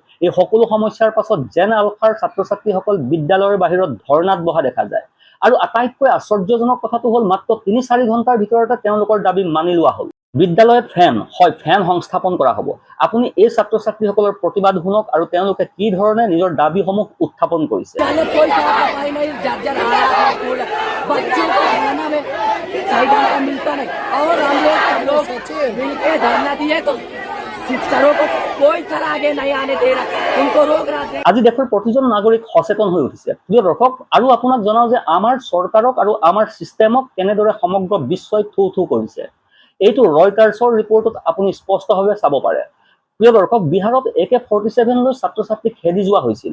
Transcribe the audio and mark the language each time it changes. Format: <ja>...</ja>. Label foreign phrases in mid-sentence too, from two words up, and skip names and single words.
<as>এই সকলো সমস্যাৰ পাছত জেন আলফাৰ ছাত্ৰ ছাত্ৰীসকল বিদ্যালয়ৰ বাহিৰত ধৰ্ণাত বহা দেখা যায়। আৰু আটাইতকৈ আশ্চৰ্যজনক কথাটো হ'ল মাত্ৰ ৩-৪ ঘণ্টাৰ ভিতৰতে তেওঁলোকৰ দাবী মানি লোৱা হ'ল। বিদ্যালয়ত ফেন সংস্থাপন কৰা হ'ব। আপুনি এই ছাত্ৰ ছাত্ৰীসকলৰ প্ৰতিবাদ শুনক আৰু তেওঁলোকে কি ধৰণে নিজৰ দাবীসমূহ উত্থাপন কৰিছে।</as> <hi>पहले कोई साफ सफाई नहीं, जर्जर हालात है स्कूल, बच्चों को खाना में सही ढंग का मिलता नहीं। और हम लोग मिलकर धरना दिए तो शिक्षकों को कोई तरह आगे नहीं आने दे रहा, उनको रोक रहा है।</hi> <as>আজি দেশৰ প্ৰতিজন নাগৰিক সচেতন হৈ উঠিছে। প্ৰিয় দৰ্শক, আৰু আপোনাক জনাও যে আমাৰ চৰকাৰক আৰু আমাৰ চিষ্টেমক কেনেদৰে সমগ্ৰ বিশ্বই থু কৰিছে। এইটো ৰয়টাৰ্ছৰ ৰিপৰ্টত আপুনি স্পষ্টভাৱে চাব পাৰে। প্ৰিয় দৰ্শক, বিহাৰত AK-47 লৈ ছাত্ৰ ছাত্ৰী খেদি যোৱা হৈছিল।</as>